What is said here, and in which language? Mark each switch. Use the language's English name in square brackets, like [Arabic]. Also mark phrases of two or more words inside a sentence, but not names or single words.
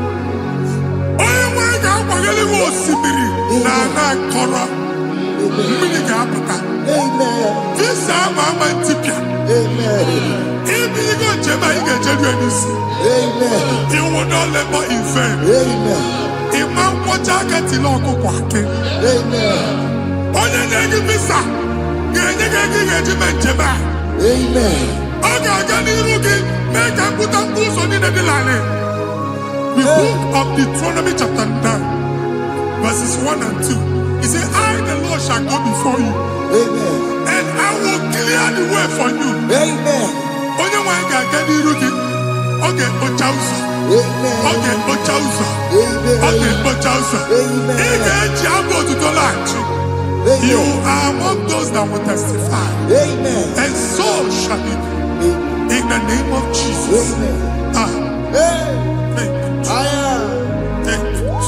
[English] You will not labor in vain. Amen. [Igbo] onye na-enye visa ga-enye gị ego ị ga-eji mee njem a. Amen. Ọ ga-aga n'iru gị mee ka mkpụta mkpụ ụzọ niile dị n'ala. [English] The book of Deuteronomy chapter 9 verses 1 and 2. He said, I the Lord shall go before you. Amen. And I will clear the way for you. Amen. [Igbo] Onye nwanyị ga-aga n'iru gị. Ọ ga-ekpocha ụzọ. Amen. Ọ ga-ekpocha ụzọ. Amen. Ọ ga-ekpocha ụzọ. Amen. Ị ga-eji abụ otuto laghachi. [English] You are among those that will testify. Amen. And so shall it be. In the name of Jesus. Amen. Thank you. Thank you.